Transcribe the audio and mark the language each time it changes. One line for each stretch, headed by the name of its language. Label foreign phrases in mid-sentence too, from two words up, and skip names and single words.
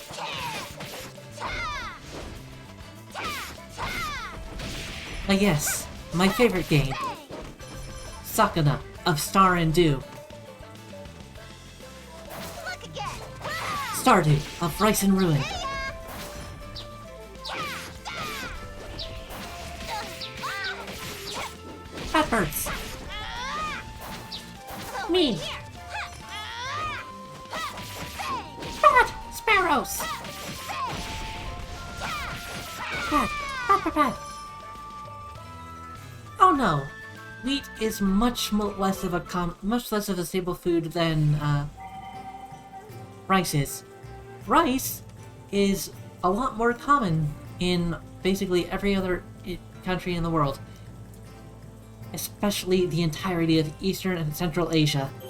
English: Yes, my favorite game. Sakuna of Star and Dew. Look again! Stardew of Rice and Ruin. Fatbirds. Me. Pat! Sparrows! Pat! Pat! Pat! Oh no! Wheat is much less of a staple food than rice is. Rice is a lot more common in basically every other country in the world, especially the entirety of Eastern and Central Asia.